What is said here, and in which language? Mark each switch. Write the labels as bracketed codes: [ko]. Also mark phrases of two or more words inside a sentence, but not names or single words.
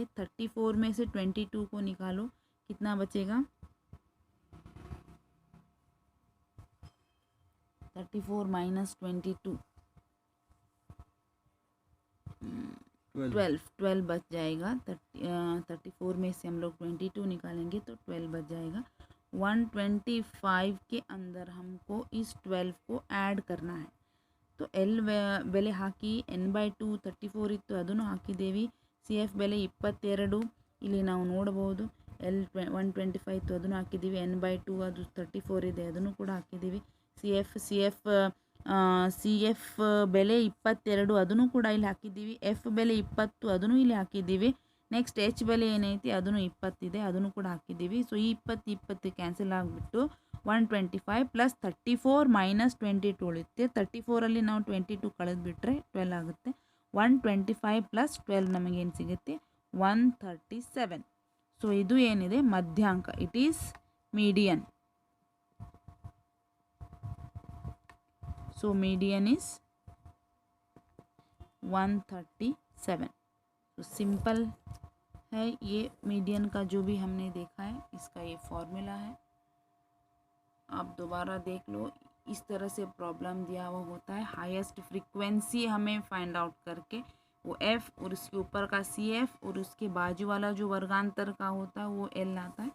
[hi] 34 में से 22 को निकालो, कितना बचेगा 34 माइनस 22 12 बच जाएगा. 34 में से हम लोग 22 निकालेंगे तो 12 बच जाएगा. 125 के अंदर हमको इस 12 को ऐड करना है. [kn] तो L ಬೆಲೆ ಹಾಕಿ n/2 34 ಇತ್ತು ಅದನ್ನು ಹಾಕಿದ್ದೇವೆ. CF ಬೆಲೆ 22 ಇಲ್ಲಿ ನಾವು ನೋಡಬಹುದು. L 125 ಇತ್ತು ಅದನ್ನು ಹಾಕಿದ್ದೀವಿ. n/2 ಅದು 34 ಇದೆ ಅದನ್ನು ಕೂಡ ಹಾಕಿದ್ದೀವಿ. CF ಬೆಲೆ 22 ಅದನ್ನು ಕೂಡ ಇಲ್ಲಿ ಹಾಕಿದ್ದೀವಿ. F ಬೆಲೆ 20 ಅದನ್ನು ಇಲ್ಲಿ ಹಾಕಿದ್ದೀವಿ. ನೆಕ್ಸ್ಟ್ H ಬೆಲೆ ಏನೈತಿ ಅದನ್ನು 20 ಇದೆ ಅದನ್ನು ಕೂಡ ಹಾಕಿದ್ದೀವಿ. ಸೊ ಈ 20 ಕ್ಯಾನ್ಸಲ್ ಆಗಿಬಿಟ್ಟು 125 ಪ್ಲಸ್ 34 ಮೈನಸ್ 22 ಉಳಿಯುತ್ತೆ. 34ಅಲ್ಲಿ ನಾವು 22 ಕಳೆದುಬಿಟ್ರೆ 12 ಆಗುತ್ತೆ. 125 ಪ್ಲಸ್ 12 ನಮಗೇನು ಸಿಗುತ್ತೆ 137. ಸೊ ಇದು ಏನಿದೆ ಮಧ್ಯಾಂಕ, [en] it is median. So median is 137. [hi] तो सिंपल है ये मीडियन का जो भी हमने देखा है इसका ये फॉर्मूला है. आप दोबारा देख लो. इस तरह से प्रॉब्लम दिया हुआ होता है. [en] highest frequency [hi] हमें [en] find out [hi] करके वो F और उसके ऊपर का CF और उसके बाजू वाला जो वर्गांतर का होता है वो L आता है.